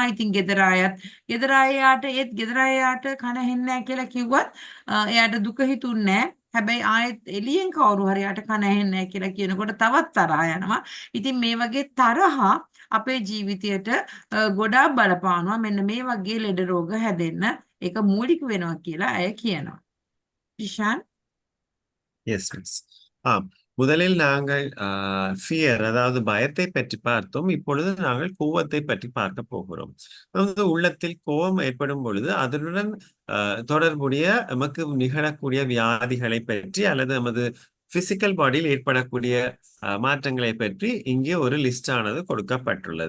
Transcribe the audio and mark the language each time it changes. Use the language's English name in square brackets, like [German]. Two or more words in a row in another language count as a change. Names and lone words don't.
[Sinhala] ඉතින් ගෙදර අයයාට කන ඇහෙන්නේ නැහැ කියලා කිව්වත් එයාට දුක හිතුන්නේ නැහැ. හැබැයි ආයෙත් එළියෙන් කවුරු හරි යට කන ඇහෙන්නේ නැහැ කියලා කියනකොට තවත් තරහා යනවා. ඉතින් මේ වගේ තරහා අපේ ජීවිතයට ගොඩාක් බලපානවා. මෙන්න මේ වගේ ලෙඩ රෝග හැදෙන්න ඒක මූලික වෙනවා කියලා අය කියනවා. ඊශාන් [English] yes miss [Tamil] ஆம் முதலில் நாங்கள் ஃபியர் அதாவது பயத்தை பற்றி பார்த்தோம். இப்பொழுது நாங்கள் கோவத்தை பற்றி பார்க்க போகிறோம். அதாவது உள்ளத்தில் கோபம் ஏற்படும் பொழுது அதனுடன் தொடர்புடைய நமக்கு நிகழக்கூடிய வியாதிகளை பற்றி அல்லது நமது [English] physical body-இல் [Tamil] ஏற்படக்கூடிய மாற்றங்களை பற்றி இங்கே ஒரு லிஸ்ட் ஆனது கொடுக்கப்பட்டுள்ளது.